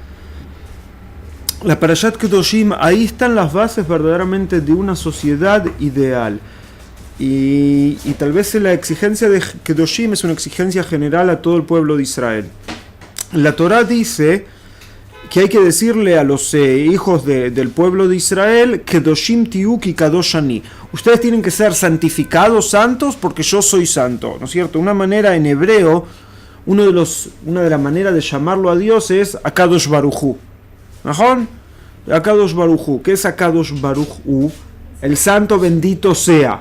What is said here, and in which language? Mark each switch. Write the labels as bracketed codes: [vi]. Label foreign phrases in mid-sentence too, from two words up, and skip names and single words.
[es] La Parashat Kedoshim, ahí están las bases verdaderamente de una sociedad ideal. Y tal vez la exigencia de Kedoshim es una exigencia general a todo el pueblo de Israel. La Torah dice que hay que decirle a los hijos del pueblo de Israel, [he] קדושים תהיו כי קדוש אני. [es] Ustedes tienen que ser santificados, santos, porque yo soy santo, ¿no es cierto? Una manera en hebreo, una de las maneras de llamarlo a Dios es [he] הקדוש ברוך הוא. נכון הקדוש ברוך הוא. [es] ¿Qué es [he] הקדוש ברוך הוא? [es] El santo bendito sea.